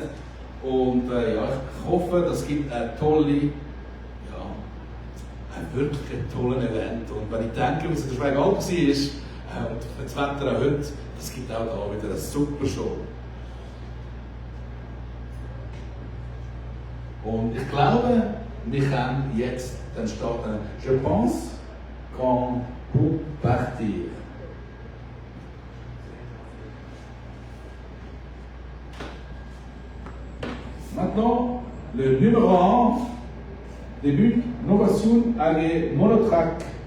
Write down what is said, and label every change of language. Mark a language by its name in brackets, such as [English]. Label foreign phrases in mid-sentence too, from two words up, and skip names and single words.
[German] Und ja, ich hoffe, das gibt eine tolle, ein wirklich tolles Event. Und wenn ich denke, was in der Schweigalp war, und das Wetter auch heute, das gibt auch da wieder eine super Show. Und ich glaube, wir können jetzt dann starten. [French] Je pense qu'on peut partir. Maintenant, le numéro 1 débute Novation AG Monotrack.